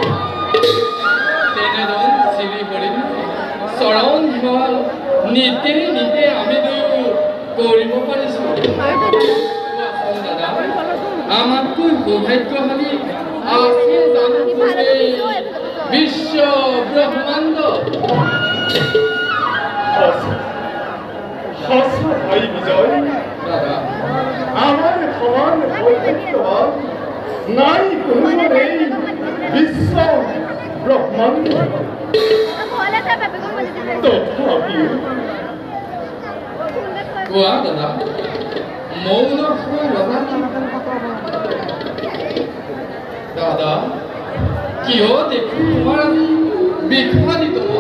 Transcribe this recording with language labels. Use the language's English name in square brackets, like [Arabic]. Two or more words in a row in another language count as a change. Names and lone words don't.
[Assamese] তেনেজন শ্ৰী হৰিৰ চৰণ সেৱা নীতি নীতি আমি কৰিব পাৰিছোঁ দাদা আমাতকৈ সৌভাগ্যশালী আছে জানো বিশ্ব ব্ৰহ্মাণ্ড ভাই বিজয় দাদা আমার সমান সৌভাগ্যবান নাই কোনো নেই বিশ্ব ব্রহ্মাণ্ড তথাপিও কোৱা দাদা মৌন দাদা কিয় দেখো তোমাৰ আজি বিখ্যাত